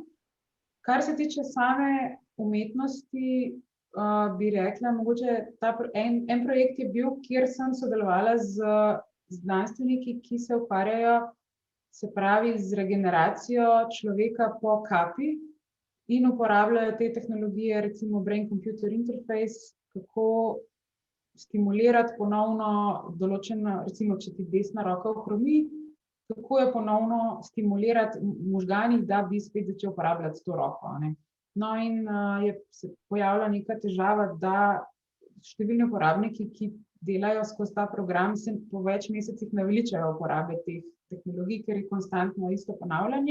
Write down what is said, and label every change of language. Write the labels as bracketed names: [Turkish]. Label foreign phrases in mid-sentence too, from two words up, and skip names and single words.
[Slovenian] Kar se tiče same umetnosti, bi rekla, mogoče en projekt je bil, kjer sem sodelovala z znanstveniki, ki se ukvarjajo, se pravi, z regeneracijo človeka po kapi in uporabljajo te tehnologije, recimo [English] brain-computer interface, [Slovenian] kako stimulirati ponovno določeno, recimo, če ti desna roka ohromi, kako jo ponovno stimulirati v možganih, da bi spet začel uporabljati to roko, ne. No, in je se pojavila neka težava, da številni uporabniki, ki delajo skozi ta program, se po več mesecih naveličajo uporabe teh tehnologij, ker je konstantno isto ponavljanje.